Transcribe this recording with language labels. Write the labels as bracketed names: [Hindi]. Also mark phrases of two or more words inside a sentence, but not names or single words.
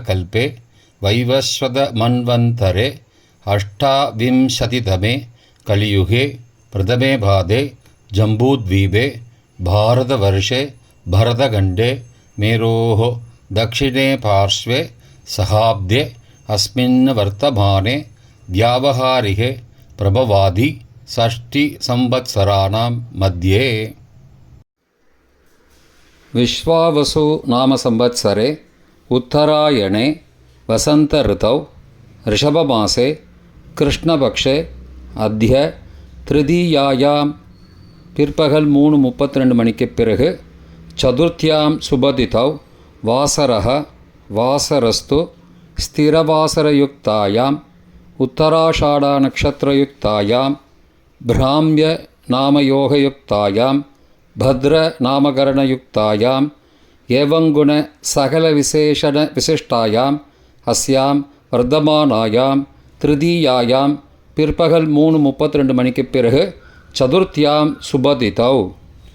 [Sanskrit] कल्पे वैवस्वत मन्वन्तरे अष्टाविंशतितमे कलियुगे प्रथमे पादे जम्बूद्वीपे भारतवर्षे भरतखण्डे मेरोः दक्षिणे पार्श्वे शकाब्दे अस्मिन् वर्तमाने व्यावहारिके प्रभवादि षष्टि संवत्सराणां मध्ये. विश्वावसु नाम संवत्सरे उत्तरायणे वसंत ऋतौ ऋषभमासे कृष्णपक्षे अद्य तृतीयायां [Tamil] பிற்பகல் 3:32 மணிக்கு பிறகு [Sanskrit] चतुर्थ्यां शुभतिथौ वासरः वासरस्तु स्थिरवासरयुक्तायां उत्तराषाढा नक्षत्रयुक्तायां ब्राह्म्य नामयोगयुक्तायां भद्र नामकरणयुक्तायां एवङ्गुण सकल विशेषण विशिष्टायां अस्यां वर्तमानायां तृतीयायां [Tamil] பிற்பகல் 3:32 மணிக்கு பிறகு [Sanskrit] चतुर्थ्यां शुभतिथौ